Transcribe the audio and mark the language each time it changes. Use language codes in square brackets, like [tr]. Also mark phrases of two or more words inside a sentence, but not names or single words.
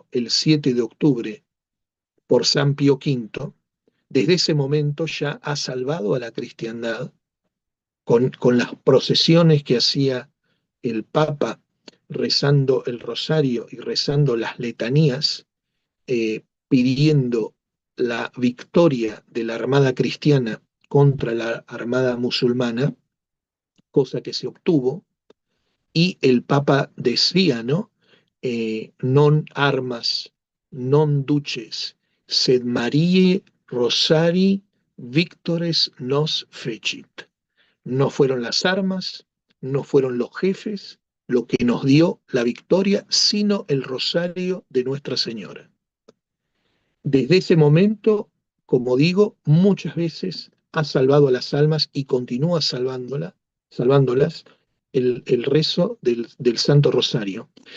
[es] el 7 de octubre por San Pío V, desde ese momento ya ha salvado a la cristiandad con las procesiones que hacía el Papa rezando el rosario y rezando las letanías, pidiendo la victoria de la armada cristiana contra la armada musulmana, cosa que se obtuvo, y el Papa decía, ¿no? [la] Non armas, non duces, sed Mariae Rosari victores nos fecit. [es] No fueron las armas, no fueron los jefes lo que nos dio la victoria, sino el rosario de Nuestra Señora. Desde ese momento, como digo, muchas veces ha salvado a las almas y continúa salvándolas el rezo del Santo Rosario.